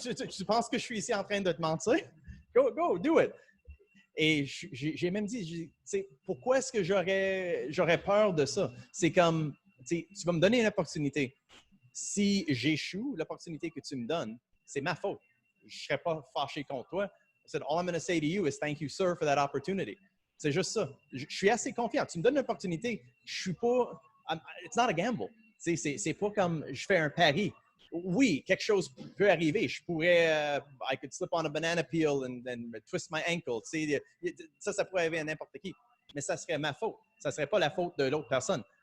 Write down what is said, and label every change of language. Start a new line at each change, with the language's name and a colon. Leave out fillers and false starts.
French: Tu penses que je suis ici en train de te mentir?
English: Go, do it.
French: Et j'ai même dit, pourquoi est-ce que j'aurais peur de ça? C'est comme, tu vas me donner une opportunité. Si j'échoue, l'opportunité que tu me donnes, c'est ma faute. Je ne serais pas fâché contre toi.
English: I said, all I'm going to say to you is thank you, sir, for that opportunity.
French: C'est juste ça. Je suis assez confiant. Tu me donnes une opportunité. Je suis pas.
English: It's not a gamble.
French: C'est pas comme je fais un pari. Oui, quelque chose peut arriver. Je pourrais,
English: I could slip on a banana peel and twist my ankle.
French: Ça pourrait arriver à n'importe qui. Mais ça serait ma faute. Ça serait pas la faute de l'autre personne.